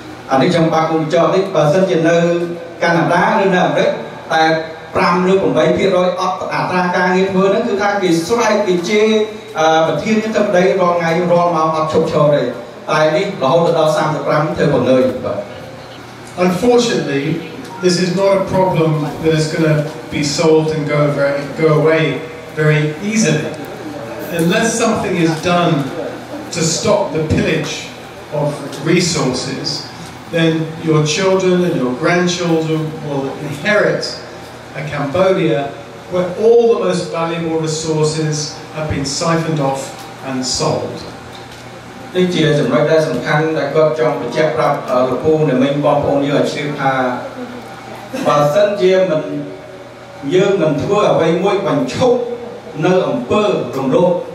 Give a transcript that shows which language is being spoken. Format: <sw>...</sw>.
<km>អានេះខ្ញុំបានបញ្ជាក់នេះបើសិនជានៅកាណាដាឬនៅអាមេរិកតែ5 ឬ 8% អត់អត្រាការងារធ្វើហ្នឹងគឺថាគេស្រែកគេជេរប្រធានទៅប្តីរាល់ថ្ងៃរាល់ម៉ោងអត់ឈប់ឈរទេតែនេះរហូតដល់ 35 ធ្វើបង្ងើយបាទ</km> <en>Unfortunately, this is not a problem that is going to be solved and go away very easily. Unless something is done to stop the pillage of resources, then your children and your grandchildren will inherit a Cambodia where all the most valuable resources have been siphoned off and sold.</en> <km>នេះជាចំណុចដែលសំខាន់ដែលគាត់ចង់បញ្ជាក់ប្រាប់លោកពូនិងមិញបងប្អូនយើងឲ្យជ្រាបថាបើសិនជាយើងមិនធ្វើអ្វីមួយបញ្ឈប់នៅអំពើរំលោភ</km>